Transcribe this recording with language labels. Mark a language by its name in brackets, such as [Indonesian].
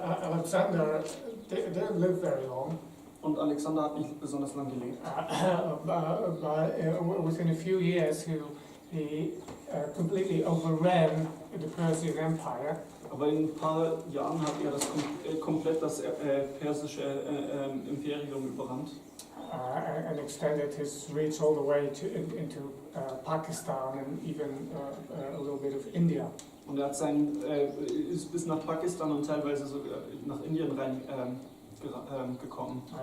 [English] Alexander didn't live very long. [German] Und Alexander hat nicht besonders lang gelebt. [English] But within a few years he completely overran the Persian Empire. [German] Aber in ein paar Jahren hat er komplett das persische Imperium überrannt. [English] And extended his reach all the way into Pakistan and even a little bit of India. [German] Und er hat ist bis nach Pakistan und teilweise sogar nach Indien rein gekommen.